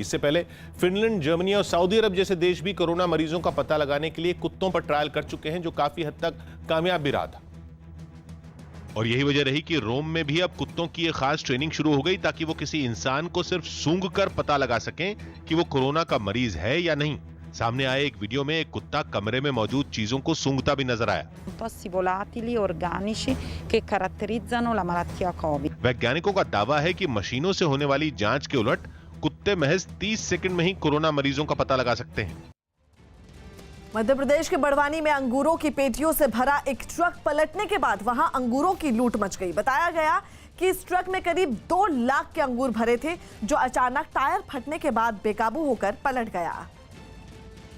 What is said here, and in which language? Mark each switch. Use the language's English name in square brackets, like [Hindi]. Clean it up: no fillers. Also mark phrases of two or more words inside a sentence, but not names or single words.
[Hindi] इससे पहले फिनलैंड, जर्मनी और सऊदी अरब जैसे देश भी कोरोना मरीजों का पता लगाने के लिए कुत्तों पर ट्रायल कर चुके हैं, जो काफी हद तक कामयाब भी रहा था। और यही वजह रही कि रोम में भी अब कुत्तों की एक खास ट्रेनिंग शुरू हो गई, ताकि वो किसी इंसान को सिर्फ सूंघकर पता लगा सकें कि वो कोरोना का मरीज है या नहीं। सामने आए एक वीडियो में एक कुत्ता कमरे में मौजूद चीजों को सूंघता भी नजर आया। [Italian] Tossi volatili organici che caratterizzano la malattia Covid. [Hindi] वैज्ञानिकों का दावा है कि मशीनों से होने वाली जांच के उलट कुत्ते महज 30 सेकंड में ही कोरोना मरीजों का पता लगा सकते हैं। मध्य प्रदेश के बड़वानी में अंगूरों की पेटियों से भरा एक ट्रक पलटने के बाद वहां अंगूरों की लूट मच गई। बताया गया कि इस ट्रक में करीब 2 लाख के अंगूर भरे थे, जो अचानक टायर फटने के बाद बेकाबू होकर पलट गया।